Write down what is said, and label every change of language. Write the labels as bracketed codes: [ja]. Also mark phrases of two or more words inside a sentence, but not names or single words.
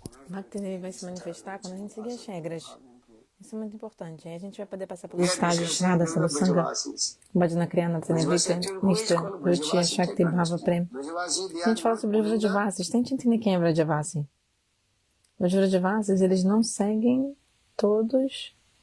[pt] Bhakti vai se manifestar quando a gente seguir as regras. Isso é muito importante. Aí a gente vai poder passar pelos estágios Radha, Sadhusanga, Bhajana Kriyana, Tsanevita, Nishta, Ruchi, Shakti, Bhava, Prem. A gente fala sobre os Vrajavasis. Tente entender quem é Vrajavasi. Os Vrajavasis, eles não seguem todos...